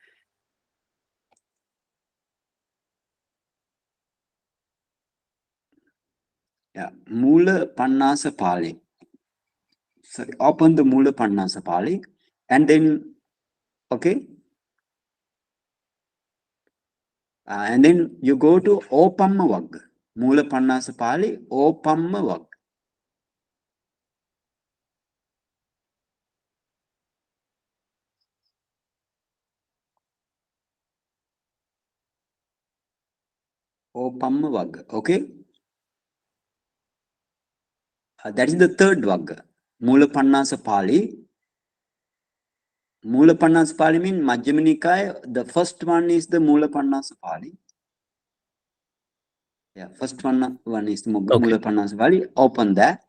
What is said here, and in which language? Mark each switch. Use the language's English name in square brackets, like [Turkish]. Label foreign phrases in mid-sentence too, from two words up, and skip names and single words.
[English] Yeah, Mula Pannasa Pali. Sorry, open the Mula Pannasa Pali, and then, okay, and then you go to Opamma Vagga. Mula Pannasa Pali, Opamma Vagga. Opamma Vagga, okay? That is the third Vagga. Mula Pannasa Pali. Mula Pannasa Pali means Majjhima Nikaya. The first one is the Mula Pannasa Pali. Yeah, first one is the Mula Pannasa Pali. Open that.